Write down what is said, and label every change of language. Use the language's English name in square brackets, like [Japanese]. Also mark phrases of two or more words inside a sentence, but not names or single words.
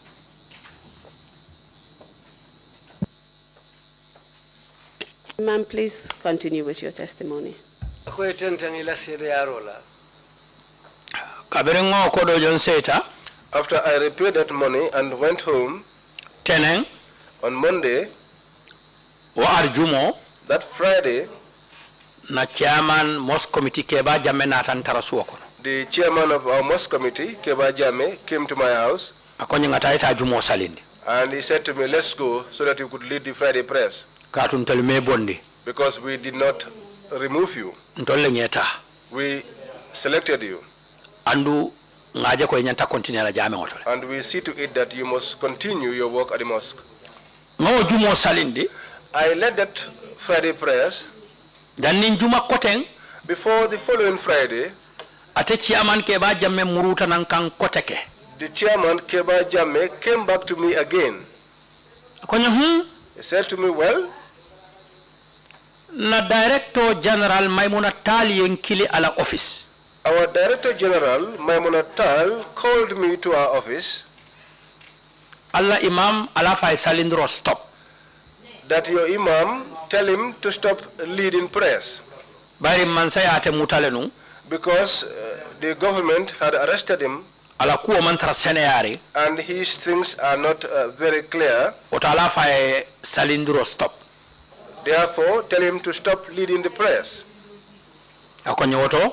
[English] Ma'am, please continue with your testimony. After I repaid that money and went home, Teneng, on Monday, that Friday, [Mandingo] na [English] chairman mosque committee [Mandingo] keba jamme na tantara suoko. [English] The chairman of our mosque committee, Keba Jame, came to my house. [Mandingo] Akonye ngataita jumo salindi. [English] And he said to me, let's go so that you could lead the Friday prayers. [Mandingo] Katun telme bondi. [English] Because we did not remove you. [Mandingo] Ntolle ngeta. [English] We selected you. [Mandingo] Andu ngaje ko nyanta continue la jame ngotole. [English] And we see to it that you must continue your work at the mosque. [Mandingo] Ngo jumo salindi. [English] I led that Friday prayers. [Mandingo] Dan nin juma koteng. [English] Before the following Friday, [Mandingo] ate chairman keba jamme muruta nan kan koteke. [English] the chairman, Keba Jame, came back to me again. [Mandingo] Akonye [English] He said to me, well, [Mandingo] na [English] director general [Mandingo] Maimuna Tali yenkili ala office. [English] Our Director General, Maimuna Tal, called me to our office. [Mandingo] Allah Imam Alhaiba Hydara stop. [English] That your Imam, tell him to stop leading prayers. [Mandingo] Bari mansaya ate mutalenu. [English] Because the government had arrested him. [Mandingo] Ala kuwa mantra seneyari. [English] And his things are not very clear. [Mandingo] Ota Alhaiba Hydara stop. [English] Therefore, tell him to stop leading the prayers. [Mandingo] Akonye woto.